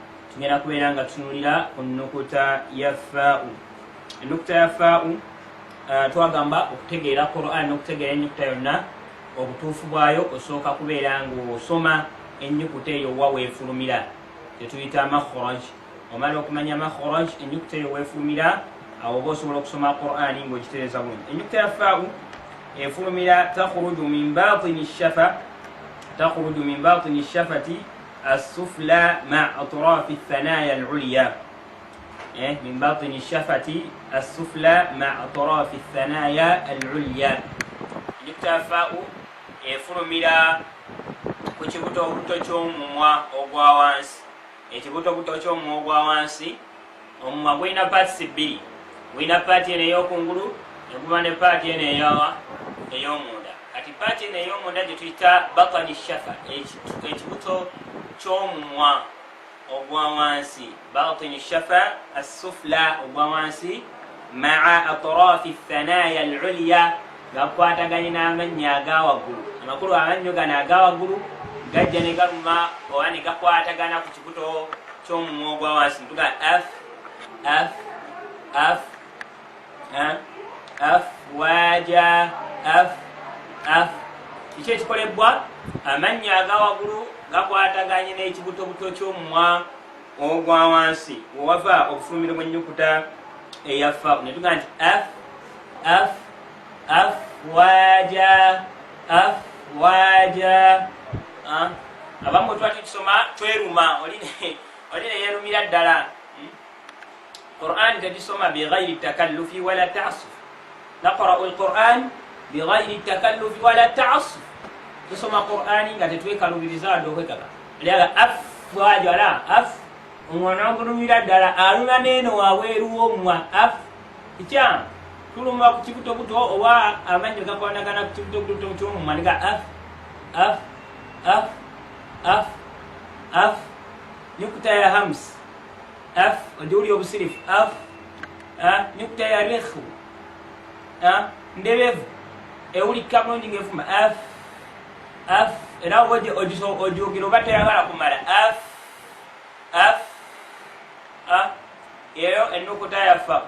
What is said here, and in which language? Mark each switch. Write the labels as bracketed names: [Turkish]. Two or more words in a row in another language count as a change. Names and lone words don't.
[Ganda] Ennukuta ya faa'u twagamba okutegeera Qur'an n'okutegeera ennyukuta yonna obutuufu bwayo osooka kubeera ng'osoma ennyukuta eyo wa weefulumira, tetuyita makhraj. Omala okumanya makhraj, ennyukuta eyo weefulumira, awo oba osobola okusoma Qur'an ng'ogitereeza bulungi. Ennyukuta ya faa'u efulumira [Arabic] تخرج من باطن الشفة السفلى مع أطراف الثنايا العليا. من باطن الشفة السفلى مع أطراف الثنايا العليا. [Ganda] الفاء efulumira ku kibutobuto ky'omumwa ogwa wansi. Ekibutobuto ky'omumwa ogwa wansi, omumwa gulina paati bbiri. Gulina paati eno ey'okungulu neguba ne paati eno ey'omunda. Kati paati eno ey'omunda gye tuyita batani shafa, ekibuto ky'omumwa ogwa wansi. [Arabic] باطن الشفة السفلى [Ganda] ogwa wansi [Arabic] مع أطراف الثنايا العليا, [Ganda] gakwataganye n'amannyo aga waggulu. Amakulu amannyo gano aga waggulu gajja ne galuma oba ne gakwatagana ku kibuto ky'omumwa ogwa wansi. Ntuga af af af af waja af af. Kiki ekikolebwa? Amannyo aga waggulu gakwataganye n'ekibutobuto ky'omumwa ogwa wansi wewava obufulumiro bw'ennyukuta eya faa'u. Ne tugaa nti af af af waja af waja. Abamu bwe tuba tukisoma tweruma, oli ne yeerumira ddala. Qur'an tegisoma [Arabic] بغير تكلف ولا تعسف. نقرأ القرآن بغير تكلف ولا تعسف. [Ganda] Tusoma Qur'ani nga tetwekalubiriza wadde okwekaka. Lyaga af wajala af, omwana ogulumira ddala aluma n'eno waweeru w'omumwa af. Kikya tuluma ku kibutobuto oba amannyo gakwanagana ku kibutobuto ky'omumwa niga af af af af af. Nyukuta ya hams af, ojuli obusirifu af. Nyukuta ya rekhu ndebevu ewulikika bulungi ng'efuma af af. Era ogyogera oba teyagala kumala af af af. Eyo ennukuta ya faa'u.